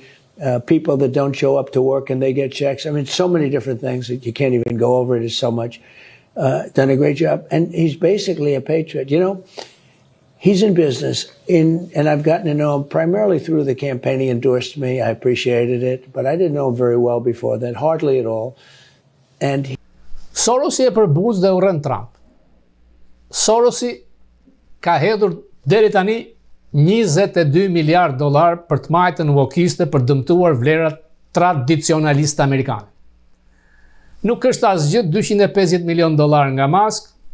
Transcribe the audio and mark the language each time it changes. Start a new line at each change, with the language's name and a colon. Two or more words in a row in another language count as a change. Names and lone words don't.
English: People that don't show up to work and they get checks. I mean, so many different things that you can't even go over it. It's so much. Done a great job. And he's basically a patriot. He's in business, and I've gotten to know him primarily through the campaign. He endorsed me. I appreciated it, but I didn't know him very well before that, hardly at all. And
Albanian: Sorosi e përbuz dhe urren Trump. Sorosi ka hedhur deri tani $22 miliard për të majtën wokiste për dëmtuar vlerat tradicionaliste amerikane. Nuk është asgjë $250 milion nga Musk.